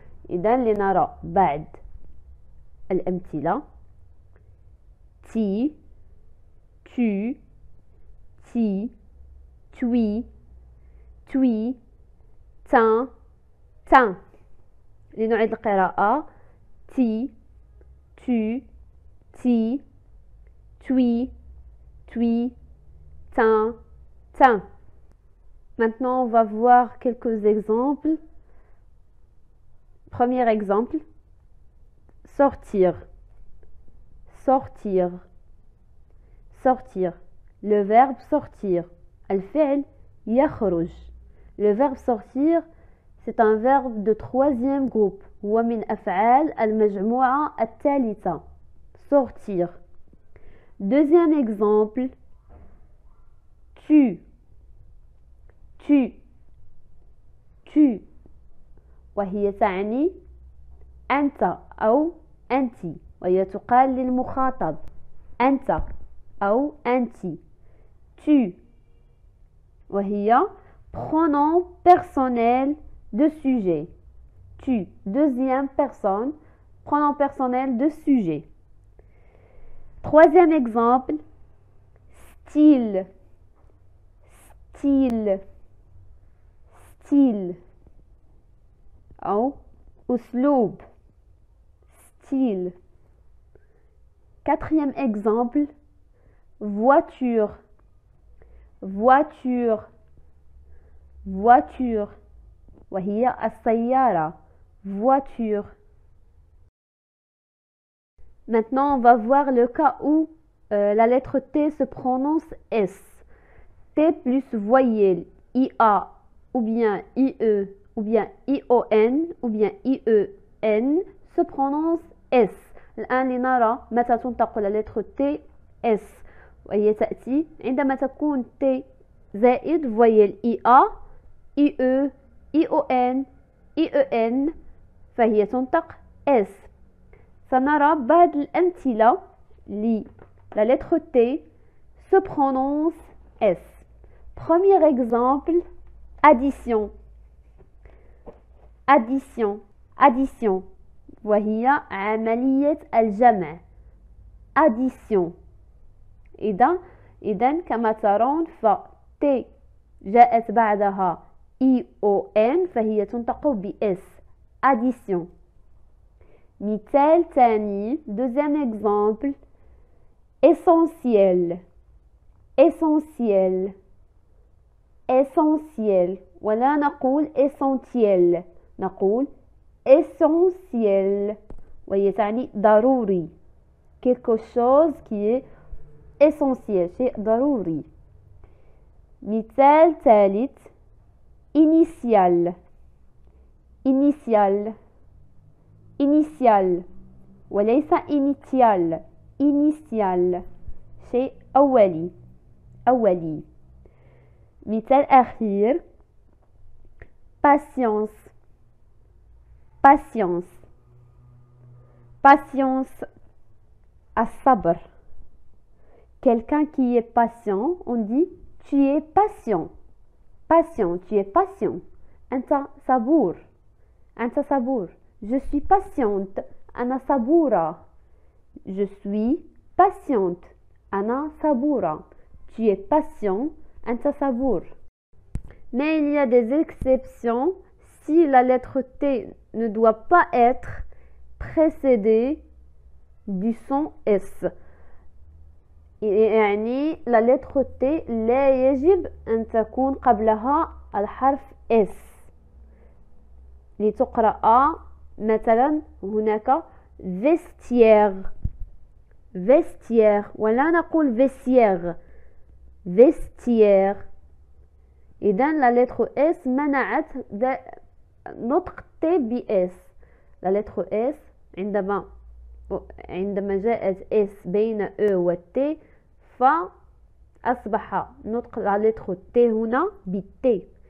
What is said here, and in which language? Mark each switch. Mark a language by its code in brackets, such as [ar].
[ar] إذن لنرى بعد الأمثلة: تي، tu، تي، توي، توي، تان، تان. لنعيد القراءة: تي، tu، تي، توي، توي، tin, tin. [fr] Maintenant, on va voir quelques exemples. Premier exemple, sortir. sortir sortir. Le verbe sortir. [ar] الفعل يخرج. [fr] Le verbe sortir, c'est un verbe de troisième groupe. [ar] هو من أفعال المجموعة الثالثة. [fr] sortir. Deuxième exemple, tu. [ar] tu tu، وهي تعني أنت أو أنت، وهي تقال للمخاطب أنت أو أنت. [fr] tu، وهي pronom personnel de sujet. tu، deuxième personne, pronom personnel de sujet. Troisième exemple, style. [ar] style style أو أسلوب. [fr] style. Quatrième exemple, voiture. [ar] voiture voiture، وهي السيارة. [fr] voiture. Maintenant, on va voir le cas où la lettre T se prononce S. T plus voyelle IA ou bien IE ou bien ION ou bien IEN se prononce S. [ar] الآن لنرى متى تنطق اللتر T S، وهي تأتي عندما تكون T زائد voyelle IA IE ION IEN فهي تنطق S. سنرى بعض الأمثلة [fr] la lettre T se prononce S. Premier exemple, addition. [ar] addition addition، وهي عملية الجمع. [fr] addition. [ar] إذن كما ترون ت جاءت بعدها ION فهي تنطق بS. [fr] addition. [ar] مثال ثاني، [fr] deuxième exemple، [ar] essentiel. essentiel essentiel، ولا نقول essentiel، نقول essentiel، وهي تعني ضروري [fr] quelque chose qui est essentiel [ar] شيء ضروري. مثال ثالث initial initial initial وليس initial initial شيء أولي أولي. مثال أخير patience patience patience الصبر. [fr] Quelqu'un qui est patient, on dit tu es patient. Patient, tu es patient. [ar] أنت صبور. أنت صبور. [fr] Je suis patiente. [ar] أنا صبورة. [fr] Je suis patiente. [ar] أنا صبورة. [fr] Tu es patient. [ar] أنت صبور. [fr] Mais il y a des exceptions si la lettre T ne doit pas être précédée du son S. [ar] يعني la lettre T لا يجب أن تكون قبلها الحرف S لتقرأ. مثلا هناك vestiaire vestiaire ولا نقول vestiaire vestiaire. إذن la lettre S منعت نطق T ب S. la lettre S عندما جاءت S بين E و T فأصبح نطق la lettre T هنا بالT.